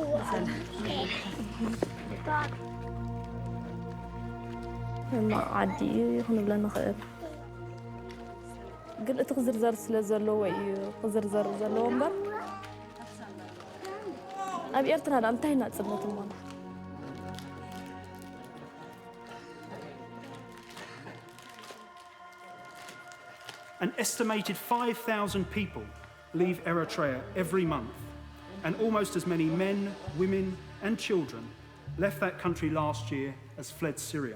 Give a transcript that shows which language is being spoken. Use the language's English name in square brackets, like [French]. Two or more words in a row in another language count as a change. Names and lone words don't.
[Tigrinya] ዓዲ ይኹን ብለና ንኽእል ግን እቲ ክዝርዘር ስለ ዘለዎ እዩ ክዝርዘር ዘለዎ እምበር ኣብ ኤርትራ እንታይ ናጽነት እሞ [English] An estimated 5,000 people leave Eritrea every month, and almost as many men, women, and children left that country last year as fled Syria.